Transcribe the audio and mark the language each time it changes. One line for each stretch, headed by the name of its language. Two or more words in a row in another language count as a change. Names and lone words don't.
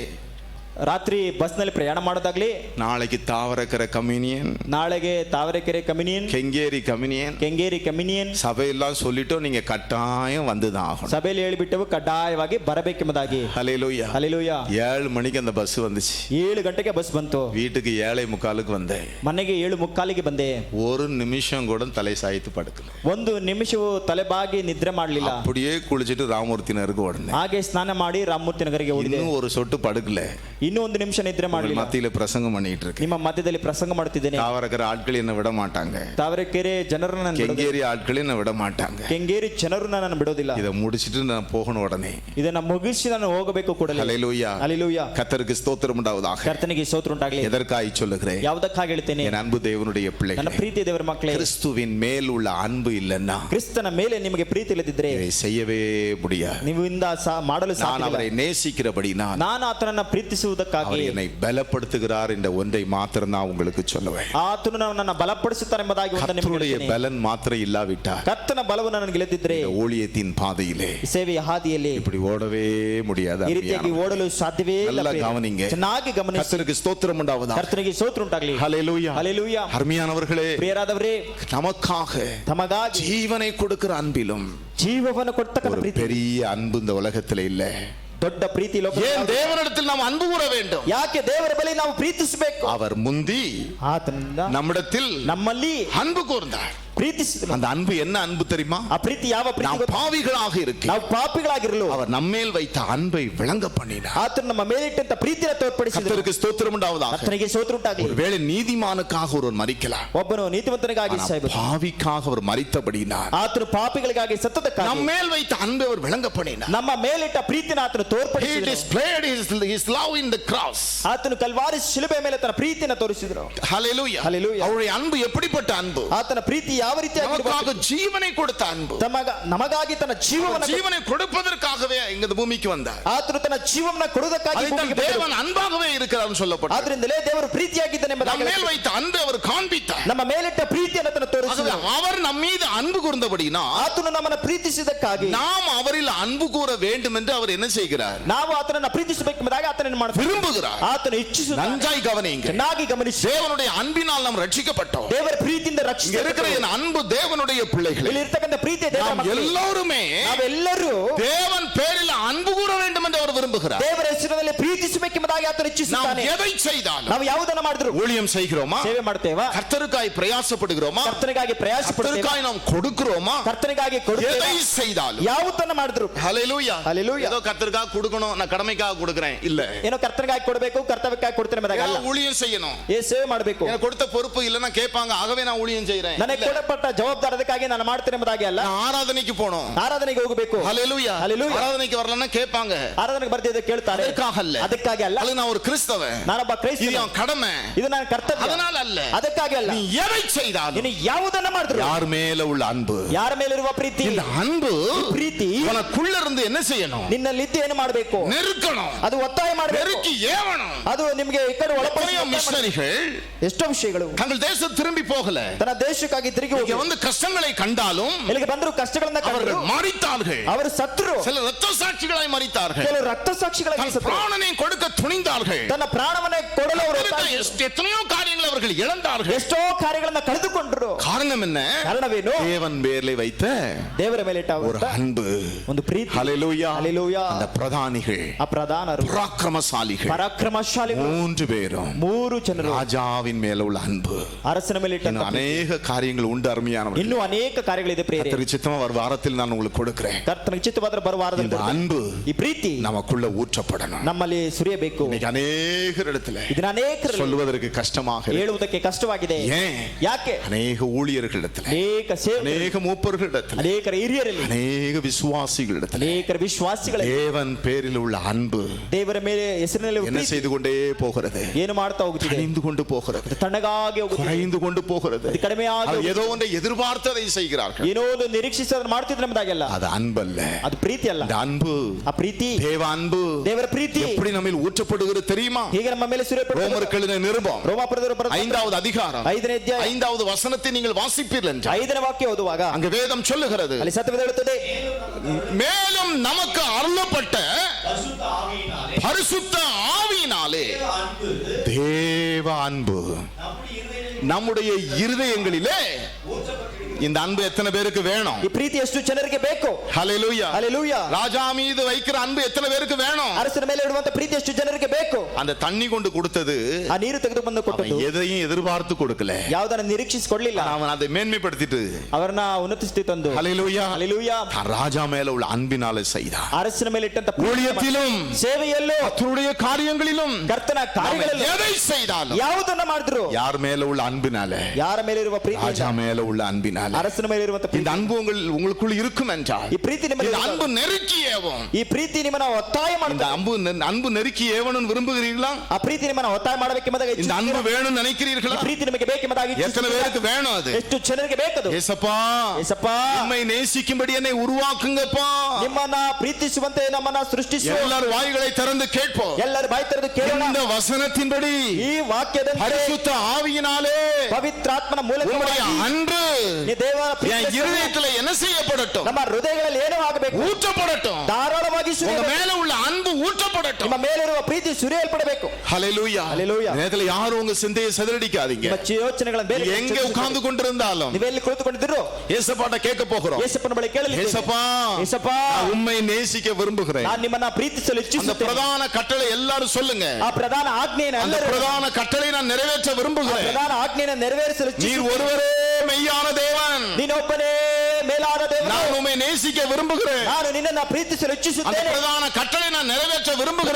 Kannada: ರಾತ್ರಿ ಬಸ್ ನಲ್ಲಿ ಪ್ರಯಾಣ ಮಾಡೋದಾಗ್ಲಿ,
Tamil: நாளைக்கு தாவரக்கரை கம்யூனியன்,
Kannada: ನಾಳೆಗೆ ತಾವರೆಕೆರೆ ಕಮ್ಯುನಿಯನ್,
Tamil: கெங்கேரி கம்யூனியன்,
Kannada: ಕೆಂಗೇರಿ ಕಮ್ಯುನಿಯನ್
Tamil: சபையெல்லாம் சொல்லிட்டோம், நீங்க கட்டாயம் வந்துதான் ஆகணும்.
Kannada: ಸಭೆಯಲ್ಲಿ ಹೇಳಿಬಿಟ್ಟವು ಕಡ್ಡಾಯವಾಗಿ ಬರಬೇಕೆಂಬುದಾಗಿ.
Tamil: ஹல்லேலூயா.
Kannada: ಹಲ್ಲೇಲೂಯಾ.
Tamil: 7 மணிக்கு அந்த பஸ் வந்துச்சு.
Kannada: 7 ಗಂಟೆಗೆ ಬಸ್ ಬಂತು.
Tamil: வீட்டுக்கு 7:45 வந்தேன்.
Kannada: ಮನೆಗೆ 7:45 ಬಂದೆ.
Tamil: ஒரு நிமிஷம் கூட தலை சாய்த்து படுக்கல.
Kannada: 1 ನಿಮಿಷವೂ ತಲೆಬಾಗಿ ನಿದ್ರೆ ಮಾಡಲಿಲ್ಲ.
Tamil: அப்படியே குளிச்சிட்டு ராமூர்த்தி நகருக்கு ஓடுனேன்.
Kannada: ಹಾಗೆ ಸ್ನಾನ ಮಾಡಿ ರಾಮಮೂರ್ತಿ ನಗರಿಗೆ ಹೋಗಿದೆ.
Tamil: இன்னும் ஒரு சொட்டு படுக்கல.
Kannada: ಇನ್ನೂ 1 ನಿಮಿಷ ನಿದ್ರೆ ಮಾಡಲಿಲ್ಲ.
Tamil: மத்தியில பிரசங்கம் பண்ணிட்டு இருக்கேன்.
Kannada: ನಿಮ್ಮ ಮಧ್ಯದಲ್ಲಿ ಪ್ರಸಂಗ ಮಾಡುತ್ತಿದ್ದೇನೆ.
Tamil: தாவரக்கரை ஆட்கள் என்ன விட மாட்டாங்க.
Kannada: ತಾವರೆಕೆರೆ ಜನರನ್ನ
Tamil: கெங்கேரி ஆட்கள் என்ன விட மாட்டாங்க.
Kannada: ಕೆಂಗೇರಿ ಜನರನ್ನ ನಾನು ಬಿಡೋದಿಲ್ಲ.
Tamil: இதை முடிச்சிட்டு நான் போகணும் உடனே.
Kannada: ಇದನ್ನ ಮುಗಿಸಿ ನಾನು ಹೋಗಬೇಕು ಕೂಡಲೇ.
Tamil: ஹல்லேலூயா.
Kannada: ಹಲ್ಲೇಲೂಯಾ.
Tamil: கர்த்தருக்கு ஸ்தோத்திரம் உண்டாவதாக.
Kannada: ಕರ್ತನಿಗೆ ಸ್ತೋತ್ರ ಉಂಟಾಗಲಿ.
Tamil: எதற்காய் சொல்லுகிறேன்?
Kannada: ಯಾವುದಕ್ಕಾಗಿ ಹೇಳ್ತೇನೆ?
Tamil: என் அன்பு தேவனுடைய
Kannada: ನನ್ನ
Tamil: பிள்ளைகளே,
Kannada: ಪ್ರೀತಿ ದೇವರ ಮಕ್ಕಳೇ,
Tamil: கிறிஸ்துவின் மேல் உள்ள அன்பு இல்லைன்னா
Kannada: ಕ್ರಿಸ್ತನ ಮೇಲೆ ನಿಮಗೆ ಪ್ರೀತಿ ಇಲ್ಲದಿದ್ದರೆ
Tamil: இதை செய்யவே முடியாது.
Kannada: ನೀವು ಇಂದ ಮಾಡಲು
Tamil: நான்
Kannada: ಸಾಧ್ಯವಿಲ್ಲ.
Tamil: அவரை நேசிக்கிறபடி
Kannada: ನಾನು ಆತನನ್ನ ಪ್ರೀತಿಸುವ ಪ್ರೀತಿಸುವುದಕ್ಕಾಗಿ
Tamil: அவர் என்னை பலப்படுத்துகிறார் என்ற ஒன்றை மாத்திரம் நான் உங்களுக்கு சொல்லுவேன்.
Kannada: ಆತನು ನನ್ನನ್ನು ಬಲಪಡಿಸುತ್ತಾನೆ ಎಂಬುದಾಗಿ ಒಂದು ನಿಮಗೆ
Tamil: கர்த்தருடைய
Kannada: ಹೇಳ್ತೀನಿ.
Tamil: பலன் மாத்திரம் இல்லாவிட்டால்
Kannada: ಕರ್ತನ ಬಲವನ್ನು ನನಗೆ ಇಲ್ಲದಿದ್ದರೆ
Tamil: இந்த ஊழியத்தின் பாதையிலே
Kannada: ಈ ಸೇವೆಯ ಹಾದಿಯಲ್ಲಿ
Tamil: இப்படி ஓடவே முடியாது.
Kannada: ಈ ರೀತಿಯಾಗಿ ಓಡಲು ಸಾಧ್ಯವೇ ಇಲ್ಲ.
Tamil: நல்லா
Kannada: ಪ್ರಿಯರೇ.
Tamil: கவனிங்க.
Kannada: ಚೆನ್ನಾಗಿ ಗಮನಿಸಿ.
Tamil: கர்த்தருக்கு ஸ்தோத்திரம் உண்டாவதாக.
Kannada: ಕರ್ತನಿಗೆ ಸ್ತೋತ್ರ ಉಂಟಾಗಲಿ.
Tamil: ஹல்லேலூயா.
Kannada: ಹಲ್ಲೆಲೂಯಾ.
Tamil: அருமையானவர்களே,
Kannada: ಪ್ರಿಯರಾದವರೇ,
Tamil: நமக்காக
Kannada: ತಮಗಾಗಿ
Tamil: ஜீவனை கொடுக்கிற அன்பிலும்
Kannada: ಜೀವವನ್ನು ಕೊಡ್ತಕ್ಕಂಥ
Tamil: ஒரு
Kannada: ಪ್ರೀತಿ,
Tamil: பெரிய அன்பு இந்த உலகத்துல இல்ல.
Kannada: ದೊಡ್ಡ ಪ್ರೀತಿ
Tamil: ஏன் தேவனிடத்தில் நாம் அன்பு கூற வேண்டும்?
Kannada: ಯಾಕೆ ದೇವರ ಬಳಿ ನಾವು ಪ್ರೀತಿಸಬೇಕು?
Tamil: அவர் முந்தி
Kannada: ಆತನಿಂದ
Tamil: நம்மிடத்தில்
Kannada: ನಮ್ಮಲ್ಲಿ
Tamil: அன்பு கூர்ந்தார்.
Kannada: ಪ್ರೀತಿಸಿದನು.
Tamil: அந்த அன்பு என்ன அன்பு தெரியுமா?
Kannada: ಆ ಪ್ರೀತಿ ಯಾವ ಪ್ರೀತಿ
Tamil: நாம்
Kannada: ಗೊತ್ತಾ?
Tamil: பாவிகளாக இருக்கு
Kannada: ನಾವು ಪಾಪಿಗಳಾಗಿರಲು
Tamil: அவர் நம்மேல் வைத்த அன்பை விளங்க பண்ணினார்.
Kannada: ಆತನು ನಮ್ಮ ಮೇಲಿಟ್ಟಂತ ಪ್ರೀತಿಯನ್ನು ತೋರ್ಪಡಿಸಿದನು.
Tamil: கர்த்தருக்கு ஸ்தோத்திரம் உண்டாவதாக.
Kannada: ಕರ್ತನಿಗೆ ಸ್ತೋತ್ರ ಉಂಟಾಗಲಿ.
Tamil: ஒருவேளை நீதிமானுக்காக ஒருவர் மரிக்கலாம்,
Kannada: ಒಬ್ಬನು ನೀತಿವಂತನಿಗಾಗಿ
Tamil: ஆனா
Kannada: ಸಾಯಬಹುದು.
Tamil: பாவிக்காக அவர் மரித்தபடினார்.
Kannada: ಆತನು ಪಾಪಿಗಳಿಗಾಗಿ ಸತ್ತದಕ್ಕಾಗಿ
Tamil: நம்மேல் வைத்த அன்பை அவர் விளங்க பண்ணினார்.
Kannada: ನಮ್ಮ ಮೇಲಿಟ್ಟ ಪ್ರೀತಿನ ಆತನು
English: He
Kannada: ತೋರ್ಪಡಿಸಿದನು.
English: displayed his love in the cross.
Kannada: ಆತನು ಕಲ್ವಾರಿ ಶಿಲುಬೆ ಮೇಲೆ ತನ್ನ ಪ್ರೀತಿಯನ್ನು ತೋರಿಸಿದನು.
English: Hallelujah. Hallelujah.
Tamil: அவருடைய அன்பு எப்படிப்பட்ட அன்பு?
Kannada: ಆತನ ಪ್ರೀತಿ ಯಾವ ರೀತಿಯಾಗಿ
Tamil: ஜீவனை கொடுத்த அன்பு.
Kannada: ನಮಗಾಗಿ ತನ್ನ ಜೀವವನ್ನು
Tamil: ஜீவனை கொடுப்பதற்காகவே இந்த பூமிக்கு வந்தார்.
Kannada: ಆತನು ತನ್ನ ಜೀವವನ್ನು ಕೊಡುವುದಕ್ಕಾಗಿ ಭೂಮಿಗೆ ಬಂದನು.
Tamil: தேவன் அன்பாகவே இருக்கிறார்னு சொல்லப்பட்டது.
Kannada: ಆದ್ರಿಂದಲೇ ದೇವರು ಪ್ರೀತಿಯಾಗಿದ್ದಾನೆ ಎಂಬುದಾಗಿ ನಮ್ಮ ಮೇಲೆ
Tamil: வைத்த ಅன்பை அவர் காண்பித்தார்.
Kannada: ನಮ್ಮ ಮೇಲಿಟ್ಟ ಪ್ರೀತಿಯನ್ನು ಆತನು ತೋರಿಸಿದನು.
Tamil: அவர் ನಮ್ಮ மீது அன்பு கூர்ந்தபடினா
Kannada: ಆತನು ನಮ್ಮನ್ನು ಪ್ರೀತಿಸಿದಕ್ಕಾಗಿ
Tamil: நாம் அவரில் அன்பு கூற வேண்டும் என்று அவர் என்ன செய்கிறார்?
Kannada: ನಾವು ಆತನನ್ನು ಪ್ರೀತಿಸಬೇಕೆಂಬುದಾಗಿ ಆತನನ್ನು ಮಾಡ್ತಾನೆ.
Tamil: விரும்புகிறார்.
Kannada: ಆತನು ಇಚ್ಛಿಸುತ್ತಾನೆ.
Tamil: நன்றாய் கவனியுங்க.
Kannada: ಚೆನ್ನಾಗಿ ಗಮನಿಸಿ.
Tamil: தேவனுடைய அன்பினால் நாம் ரட்சிக்கப்பட்டோம்.
Kannada: ದೇವರ ಪ್ರೀತಿಯಿಂದ
Tamil: இங்க
Kannada: ರಕ್ಷಿಸಿದ
Tamil: இருக்கிற என் அன்பு தேவனுடைய பிள்ளைகளே,
Kannada: ಇಲ್ಲಿ ಇರ್ತಕ್ಕಂಥ ಪ್ರೀತಿ ದೇವರ
Tamil: நாம்
Kannada: ಮಕ್ಕಳು.
Tamil: எல்லாருமே
Kannada: ನಾವೆಲ್ಲರೂ
Tamil: தேவன் பேரில் அன்பு கூற வேண்டும் என்று அவர் விரும்புகிறார்.
Kannada: ದೇವರ ಹೆಸರಿನಲ್ಲಿ ಪ್ರೀತಿಸಬೇಕೆಂಬುದಾಗಿ ಆತನು
Tamil: நாம்
Kannada: ಇಚ್ಛಿಸುತ್ತಾನೆ.
Tamil: எதை செய்தாலும்,
Kannada: ನಾವು ಯಾವುದನ್ನು ಮಾಡಿದ್ರು
Tamil: ஊழியம் செய்கிறோமா,
Kannada: ಸೇವೆ ಮಾಡ್ತೇವಾ,
Tamil: கர்த்தருக்காய் பிரயாசப்படுகிறோமா,
Kannada: ಕರ್ತನಿಗಾಗಿ ಪ್ರಯಾಸ ಪಡ್ತೇವಾ,
Tamil: கர்த்தருக்காய் நாம் கொடுக்கிறோமா,
Kannada: ಕರ್ತನಿಗಾಗಿ
Tamil: எதை
Kannada: ಕೊಡುತ್ತೇವಾ,
Tamil: செய்தாலும்
Kannada: ಯಾವುದನ್ನು ಮಾಡಿದ್ರು
Tamil: ஹல்லேலூயா. ஹல்லேலூயா. ஏதோ கர்த்தருக்காக கொடுக்கணும், நான் கடமைக்காக கொடுக்கிறேன் இல்ல.
Kannada: ಏನೋ ಕರ್ತನಿಗಾಗಿ ಕೊಡಬೇಕು, ಕರ್ತವ್ಯಕ್ಕಾಗಿ ಕೊಡ್ತೇನೆ ಎಂಬುದಾಗಿ ಅಲ್ಲ.
Tamil: ஏதோ ஊழியம் செய்யணும்,
Kannada: ಸೇವೆ ಮಾಡಬೇಕು,
Tamil: எனக்கு கொடுத்த பொறுப்பு இல்லைன்னா கேட்பாங்க, ஆகவே நான் ஊழியம் செய்றேன்.
Kannada: ನನಗೆ ಕೊಡப்பட்ட ಜವಾಬ್ದಾರದಕ್ಕಾಗಿ ನಾನು ಮಾಡ್ತೇನೆ ಎಂಬುದಾಗಿ ಅಲ್ಲ.
Tamil: நான் ஆராதனைக்கு போணும்,
Kannada: ಆರಾಧನೆಗೆ ಹೋಗಬೇಕು,
Tamil: ஹல்லேலூயா. ஹல்லேலூயா. ஆராதனைக்கு வரலன்னா கேட்பாங்க,
Kannada: ಆರಾಧನೆಗೆ ಬರ್ತಿದ್ದೆ ಕೇಳ್ತಾರೆ. ಅದಕ್ಕಾக ಅಲ್ಲ. ಅದಕ್ಕಾಗಿ ಅಲ್ಲ.
Tamil: அது நான் ஒரு கிறிஸ்தவன்,
Kannada: ನಾನೊಬ್ಬ
Tamil: இது
Kannada: ಕ್ರೈಸ್ತನು,
Tamil: என் கடமை,
Kannada: ಇದು ನನ್ನ ಕರ್ತವ್ಯ,
Tamil: அதனால அல்ல.
Kannada: ಅದಕ್ಕಾಗಿ ಅಲ್ಲ.
Tamil: நீ எதை செய்தாலும்,
Kannada: ನೀನು ಯಾವುದನ್ನ ಮಾಡಿದ್ರು,
Tamil: யார் மேல உள்ள அன்பு,
Kannada: ಯಾರ ಮೇಲಿರುವ ಪ್ರೀತಿ,
Tamil: இந்த அன்பு
Kannada: ಪ್ರೀತಿ
Tamil: உனக்குள்ள இருந்து என்ன செய்யணும்?
Kannada: ನಿನ್ನಲ್ಲಿದ್ದು ಏನು ಮಾಡಬೇಕು,
Tamil: நெருக்கணும்,
Kannada: ಅದು ಒತ್ತಾಯ ಮಾಡಬೇಕು,
Tamil: நெருக்கி ஏவணும்.
Kannada: ಅದು ನಿಮಗೆ ಈ ಕಡೆ
Tamil: எத்தனையோ மிஷனரிகள்
Kannada: ಎಷ್ಟೋ ವಿಷಯಗಳು
Tamil: தங்கள் தேசம் திரும்பி போகல,
Kannada: ತನ್ನ ದೇಶಕ್ಕಾಗಿ ತಿರುಗಿ
Tamil: இங்க
Kannada: ಹೋಗಿ
Tamil: வந்து கஷ்டங்களை கண்டாலும்
Kannada: ಇಲ್ಲಿಗೆ ಬಂದರು, ಕಷ್ಟಗಳನ್ನ ಕಂಡರು,
Tamil: அவர்கள் மரித்தார்கள்.
Kannada: ಅವರು ಸತ್ರು,
Tamil: சில இரத்த சாட்சிகளாய் மரித்தார்கள்.
Kannada: ಕೆಲವು ರಕ್ತ ಸಾಕ್ಷಿಗಳಾಗಿ
Tamil: தன்
Kannada: ಸತ್ರು,
Tamil: பிராணனை கொடுக்க துணிந்தார்கள்.
Kannada: ತನ್ನ ಪ್ರಾಣವನ್ನೇ ಕೊಡಲು ಅವರು ಒತ್ತಾಯಿಸಿದರು.
Tamil: எத்தனையோ காரியங்களை அவர்கள் இழந்தார்கள்.
Kannada: ಎಷ್ಟೋ ಕಾರ್ಯಗಳನ್ನ ಕಳೆದುಕೊಂಡರು.
Tamil: காரணம் என்ன?
Kannada: ಕಾರಣವೇನು?
Tamil: தேவன் பேர்ல வைத்த
Kannada: ದೇವರ ಮೇಲೆ ಇಟ್ಟ
Tamil: ஒரு அன்பு,
Kannada: ಒಂದು ಪ್ರೀತಿ.
Tamil: ஹல்லேலூயா.
Kannada: ಹಲ್ಲೆಲೂಯಾ.
Tamil: அந்த பிரதானிகள்,
Kannada: ಆ ಪ್ರಧಾನರು,
Tamil: பராக்கிரமசாலிகள்,
Kannada: ಪರಾಕ್ರಮಶಾಲಿಗಳು,
Tamil: 3 பேரும்
Kannada: ಮೂರು ಜನರು
Tamil: ராஜாவின் மேல உள்ள அன்பு.
Kannada: ಅರಸನ ಮೇಲೆ ಇಟ್ಟ
Tamil: இன்னும் அநேக காரியங்கள் உண்டு அருமையானவர்கள்.
Kannada: ಇನ್ನೂ ಅನೇಕ ಕಾರ್ಯಗಳಿದೆ ಪ್ರಿಯರೇ.
Tamil: கர்த்தருக்கு சித்தமா வரும் வாரத்தில் நான் உங்களுக்கு கொடுக்கிறேன்.
Kannada: ಕರ್ತನಿಗೆ ಚಿತ್ತವಾದರೆ ಬರುವ ವಾರದಲ್ಲಿ
Tamil: இந்த அன்பு
Kannada: ಈ ಪ್ರೀತಿ
Tamil: நமக்குள்ள ஊற்றப்படணும்.
Kannada: ನಮ್ಮಲ್ಲಿ ಸುರಿಯಬೇಕು.
Tamil: இன்னைக்கு அநேகர் இடத்துல
Kannada: ಇದನ್ನ ಅನೇಕರು
Tamil: சொல்வதற்கு கஷ்டமாக இருக்கு.
Kannada: ಹೇಳುವುದಕ್ಕೆ ಕಷ್ಟವಾಗಿದೆ.
Tamil: ஏன்?
Kannada: ಯಾಕೆ?
Tamil: அநேக ஊழியர்களிடத்துல,
Kannada: ಅನೇಕ ಸೇವಕರು,
Tamil: அநேக மூப்பர்களிடத்துல,
Kannada: ಅನೇಕರ ಹಿರಿಯರಲ್ಲಿ,
Tamil: அநேக விசுவாசிகளிடத்துல
Kannada: ಅನೇಕರ ವಿಶ್ವಾಸಿಗಳ
Tamil: தேவன் பேரில் உள்ள அன்பு
Kannada: ದೇವರ ಮೇಲೆ ಹೆಸರಿನಲ್ಲಿ
Tamil: என்ன
Kannada: ಪ್ರೀತಿ
Tamil: செய்து கொண்டே போகிறது?
Kannada: ಏನು ಮಾಡ್ತಾ ಹೋಗುತ್ತಿದೆ?
Tamil: கனிந்து கொண்டு போகிறது,
Kannada: ತಣ್ಣಗಾಗಿ ಹೋಗುತ್ತಿದೆ,
Tamil: குறைந்து கொண்டு போகிறது.
Kannada: ಅದು ಕಡಿಮೆಯಾಗಿ
Tamil: அது
Kannada: ಹೋಗುತ್ತಿದೆ.
Tamil: ஏதோ ஒன்றை எதிர்பார்த்ததை செய்கிறார்கள்.
Kannada: ಏನೋ ಒಂದು ನಿರೀಕ್ಷಿಸಿ ಅದನ್ನು ಮಾಡ್ತಿದ್ರೆ ಎಂಬುದಾಗಲ್ಲ.
Tamil: அது அன்பல்ல.
Kannada: ಅದು ಪ್ರೀತಿ ಅಲ್ಲ.
Tamil: இந்த அன்பு,
Kannada: ಆ ಪ್ರೀತಿ,
Tamil: தேவ அன்பு
Kannada: ದೇವರ ಪ್ರೀತಿ
Tamil: எப்படி நம்மில் ஊற்றப்படுகிறது தெரியுமா?
Kannada: ಹೀಗೆ ನಮ್ಮ ಮೇಲೆ ಸುರಿಯಪಡುತ್ತದೆ.
Tamil: ரோமருக்கு எழுதின நிருபம்
Kannada: ರೋಮಾಪುರದವರು ಬರೆದ
Tamil: 5வது அதிகாரம்
Kannada: 5ನೇ ಅಧ್ಯಾಯ
Tamil: 5வது வசனத்தை நீங்கள் வாசிப்பீர்கள் என்றால்
Kannada: 5ನೇ ವಾಕ್ಯ ಓದುವಾಗ
Tamil: அங்க வேதம் சொல்லுகிறது,
Kannada: ಅಲ್ಲಿ ಸತ್ಯವೇದ ಹೇಳುತ್ತದೆ,
Tamil: மேலும் நமக்கு அருளப்பட்ட பரிசுத்த ஆவியினாலே பரிசுத்த ஆவியினாலே அன்பு தேவ அன்பு நம்முடைய இருதயங்களிலே இந்த அன்பு எத்தனை பேருக்கு வேணும்?
Kannada: ಈ ಪ್ರೀತಿ ಎಷ್ಟು ಜನರಿಗೆ ಬೇಕು?
Tamil: ஹல்லேலூயா.
Kannada: ಹಲ್ಲೆಲೂಯಾ.
Tamil: ராஜா மீது வைக்கிற அன்பு எத்தனை பேருக்கு வேணும்?
Kannada: ಅರಸನ ಮೇಲೆ ಇಡುವಂತ ಪ್ರೀತಿ ಎಷ್ಟು ಜನರಿಗೆ ಬೇಕು?
Tamil: அந்த தண்ணி கொண்டு கொடுத்தது
Kannada: ಆ ನೀರು ತೆಗೆದು ಬಂದು ಕೊಟ್ಟದ್ದು
Tamil: எதையும் எதிர்பார்த்து கொடுக்கல,
Kannada: ಯಾವುದನ್ನ ನಿರೀಕ್ಷಿಸಿಕೊಳ್ಳಿಲ್ಲ,
Tamil: அவன் அதை மேன்மைப்படுத்திட்டு
Kannada: ಅವರನ್ನ ಉನ್ನತಿಸಿ ತಂದು
Tamil: ஹல்லேலூயா
Kannada: ಹಲ್ಲೆಲೂಯಾ
Tamil: தான் ராஜா மேல உள்ள அன்பினாலே செய்தார்.
Kannada: ಅರಸನ ಮೇಲೆ ಇಟ್ಟಂತ
Tamil: ஊழியத்திலும்
Kannada: ಸೇವೆಯಲ್ಲೂ
Tamil: கர்த்தருடைய காரியங்களிலும்
Kannada: ಕರ್ತನ ಕಾರ್ಯಗಳಲ್ಲಿ
Tamil: எதை செய்தாலும்
Kannada: ಯಾವುದನ್ನ ಮಾಡಿದ್ರು
Tamil: யார் மேல உள்ள அன்பினாலே,
Kannada: ಯಾರ ಮೇಲೆ ಇರುವ ಪ್ರೀತಿ,
Tamil: ராஜா மேல உள்ள அன்பினாலே மேல
Kannada: ಅರಸನ ಮೇಲೆ ಇರುವಂತ
Tamil: இந்த அன்பு உங்களுக்குள் இருக்கும் என்றால்
Kannada: ಈ ಪ್ರೀತಿ ನಿಮ್ಮಲ್ಲಿ
Tamil: இந்த
Kannada: ಇರುವಾಗ,
Tamil: அன்பு நெருக்கி ஏவும்.
Kannada: ಈ ಪ್ರೀತಿ ನಿಮ್ಮನ್ನ ಒತ್ತಾಯ
Tamil: இந்த
Kannada: ಮಾಡುತ್ತೆ.
Tamil: அன்பு நெருக்கி ஏவனும் விரும்புகிறீர்களா?
Kannada: ಆ ಪ್ರೀತಿ ನಿಮ್ಮನ್ನ ಒತ್ತಾಯ ಮಾಡಬೇಕೆಂಬುದಾಗಿ
Tamil: இந்த அன்பு வேணும்னு
Kannada: ಈ
Tamil: நினைக்கிறீர்களா?
Kannada: ಪ್ರೀತಿ ನಿಮಗೆ ಬೇಕೆಂಬುದಾಗಿ
Tamil: எத்தனை பேருக்கு வேணும் அது?
Kannada: ಎಷ್ಟು ಜನರಿಗೆ ಬೇಕದು?
Tamil: ஏசப்பா,
Kannada: ಯೇಸಪ್ಪ,
Tamil: உம்மை நேசிக்கும்படி என்னை உருவாக்குங்கப்பா.
Kannada: ನಿಮ್ಮನ್ನ ಪ್ರೀತಿಸುವಂತೆ ನಮ್ಮನ್ನ ಸೃಷ್ಟಿಸು.
Tamil: எல்லாரும் வாய்களை திறந்து கேட்போம்.
Kannada: ಎಲ್ಲರೂ ಬಾಯಿ ತೆರೆದು ಕೇಳೋಣ.
Tamil: இந்த வசனத்தின்படி
Kannada: ಈ ವಾಕ್ಯದಂತೆ
Tamil: பரிசுத்த ஆவியினாலே
Kannada: ಪವಿತ್ರಾತ್ಮನ
Tamil: உம்முடைய
Kannada: ಮೂಲಕವಾಗಿ
Tamil: அன்பு
Kannada: ಈ ದೇವರ
Tamil: என்
Kannada: ಪ್ರೀತಿ
Tamil: இருதயத்துல என்ன செய்யப்படட்டும்?
Kannada: ನಮ್ಮ ಹೃದಯಗಳಲ್ಲಿ ಏನೋ ಆಗಬೇಕು,
Tamil: ஊற்றப்படட்டும்.
Kannada: ಧಾರಾಳವಾಗಿ
Tamil: உங்க
Kannada: ಸುರಿಯಬೇಕು.
Tamil: மேல உள்ள அன்பு ஊற்றப்படட்டும்.
Kannada: ನಿಮ್ಮ ಮೇಲಿರುವ ಪ್ರೀತಿ ಸುರಿಯಲ್ಪಡಬೇಕು.
English: ஹalleluya. Hallelujah.
Tamil: நேரத்துல யாரும் உங்க சிந்தையை சிதறடிக்காதீங்க.
Kannada: ನಿಮ್ಮ ಯೋಚನೆಗಳ ಮೇಲೆ
Tamil: எங்க உட்கார்ந்து கொண்டிருந்தாலும்
Kannada: ನೀವೆಲ್ಲಿ ಕುಳಿತುಕೊಂಡಿದ್ರು
Tamil: ஏசப்பாட்ட கேட்க போகிறோம்.
Kannada: ಯೇಸಪ್ಪನ ಬಳಿ ಕೇಳಲಿ.
Tamil: ஏசப்பா,
Kannada: ಯೇಸಪ್ಪ,
Tamil: நான் உம்மை நேசிக்க விரும்புகிறேன்.
Kannada: ನಾನು ನಿಮ್ಮನ್ನ ಪ್ರೀತಿಸಲು
Tamil: அந்த
Kannada: ಇಚ್ಛಿಸುತ್ತೇನೆ.
Tamil: பிரதான கட்டளை எல்லாரும் சொல்லுங்க.
Kannada: ಆ ಪ್ರಧಾನ ಆಜ್ಞೆಯನ್ನು
Tamil: அந்த
Kannada: ಎಲ್ಲರೂ,
Tamil: பிரதான கட்டளை நான் நிறைவேற்ற
Kannada: ಆ
Tamil: விரும்புகிறேன்.
Kannada: ಪ್ರಧಾನ ಆಜ್ಞೆಯನ್ನು ನೆರವೇರಿಸಲು
Tamil: நீர்
Kannada: ಇಚ್ಛಿಸುತ್ತೇನೆ.
Tamil: ஒருவரே மெய்யான தேவன்.
Kannada: ನೀನೊಬ್ಬನೇ ಮೇಲಾದ ದೇವರು.
Tamil: நான் உம்மை நேசிக்க விரும்புகிறேன்.
Kannada: ನಾನು ನಿನ್ನನ್ನು ಪ್ರೀತಿಸಲು
Tamil: அந்த
Kannada: ಇಚ್ಛಿಸುತ್ತೇನೆ.
Tamil: பிரதான கட்டளை நான் நிறைவேற்ற விரும்புகிறேன்.